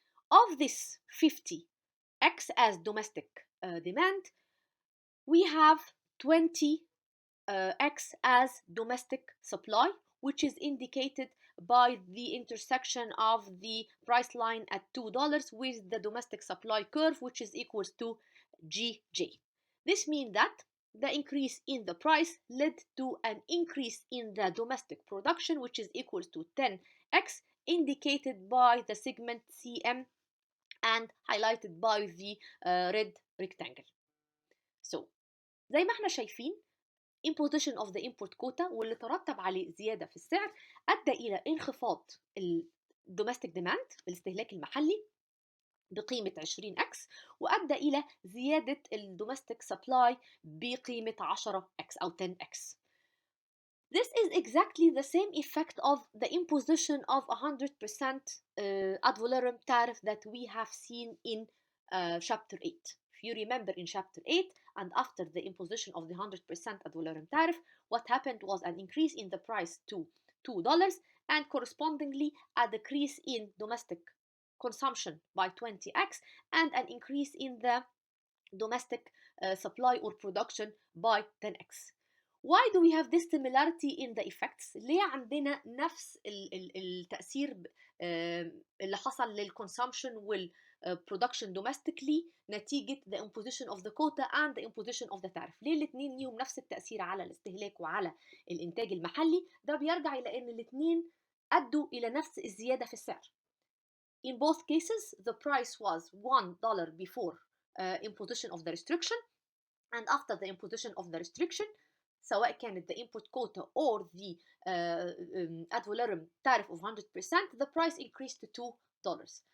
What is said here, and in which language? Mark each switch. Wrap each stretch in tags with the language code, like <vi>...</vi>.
<en>Of this 50x as domestic demand, we have 20x as domestic supply, which is indicated by the intersection of the price line at $2 with the domestic supply curve, which is equals to GJ. This means that the increase in the price led to an increase in the domestic production, which is equals to 10x, indicated by the segment CM and highlighted by the red rectangle.</en> <ar>So زي ما احنا شايفين</ar> <en>imposition of the import quota</en> <ar>واللي ترتب عليه زيادة في السعر أدى إلى انخفاض domestic demand الاستهلاك المحلي بقيمة 20x، وأدى إلى زيادة domestic supply بقيمة 10x أو 10x.</ar> <en>This is exactly the same effect of the imposition of 100% ad valorem tariff that we have seen in chapter 8. If you remember in chapter 8, and after the imposition of the 100% ad valorem tariff, what happened was an increase in the price to $2 and correspondingly a decrease in domestic consumption by 20x and an increase in the domestic supply or production by 10x. Why do we have this similarity in the effects?</en> <ar>ليه عندنا نفس التأثير اللي حصل للconsumption والproduction domestically نتيجة</ar> <en>the imposition of the quota and the imposition of the tariff؟</en> <ar>ليه الاثنين ليهم نفس التأثير على الاستهلاك وعلى الإنتاج المحلي؟ ده بيرجع إلى أن الاثنين أدوا إلى نفس الزيادة في السعر.</ar> <en>In both cases, the price was $1 before imposition of the restriction, and after the imposition of the restriction,</en> <ar>سواء كانت</ar> <en>the import quota or the ad valorem tariff of 100%, the price increased to $2.</en>